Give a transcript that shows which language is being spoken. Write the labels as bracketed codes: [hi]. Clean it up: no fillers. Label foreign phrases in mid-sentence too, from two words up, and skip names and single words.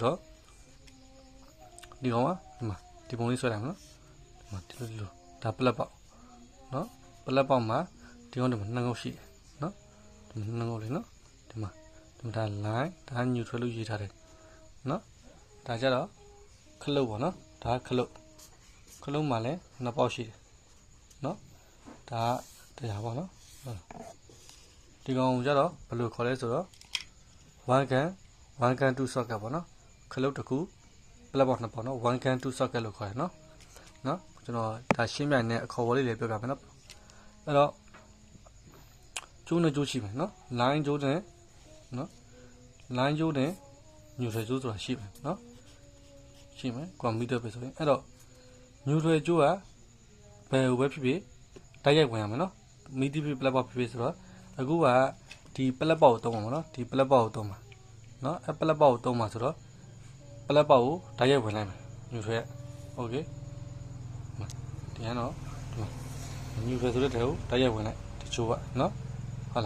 [my] ဒီကောင်ကဒီမှာဒီပုံလေးဆွဲလိုက်မနော်ဒီမှာဒီလိုဒါ plat ပေါက်နော် plat ပေါက်မှာဒီကောင်ဒီမှာနှစ်ငုပ်ရှိတယ်နော်ဒီမှာနှစ်ငုပ်လေးနော်ဒီမှာဒါ line ဒါ neutral လို့ရေးထားတယ်နော်ဒါကြတော့ခလုတ်ပေါ့နော်ဒါခလုတ်မှာလည်းနှစ်ပေါက်ရှိတယ်နော်ဒါတရားပေါ့နော်ဒီကောင်ကြတော့ဘယ်လိုခေါ်လဲဆိုတော့ [en] one can two socket [my] ပေါ့နော်ခလုတ်တစ်ခု plat ပေါက်နှစ်ပေါက်နော် [en] one can two socket [my] လို့ခေါ်တယ်နော်ကျွန်တော်ဒါရှင်းပြနေတဲ့အခေါ်အဝေါ်လေးလည်းပြောပြမယ်နော်အဲ့တော့ကျိုးနဲ့ကျိုးရှိမယ်နော် line ကျိုးနဲ့နော် line ကျိုးနဲ့ neutral ကျိုးဆိုတာရှိမယ်နော်ရှိမယ်ကွန်ပျူတာပဲဆိုရင်အဲ့တော့ neutral ကျိုးကဘယ်လိုပဲဖြစ်ဖြစ်တိုက်ရိုက်ဝင်ရမယ်နော်မီဒီ plat ပေါက်ဖြစ်ဖြစ်ဆိုတော့အခုကဒီ plat ပေါက်ကိုသုံးမှာနော်ဒီ plat ပေါက်ကိုသုံးမှာနော်အဲ့ plat ပေါက်ကိုသုံးမှာဆိုတော့ plat ပေါက်ကိုတိုက်ရိုက်ဝင်လိုက်မယ် neutral က okay ဒီကတော့ဒီ neutral ဆိုတဲ့ထဲကိုတိုက်ရိုက်ဝင်လိုက်ဒီချိုးကနော်ဟုတ်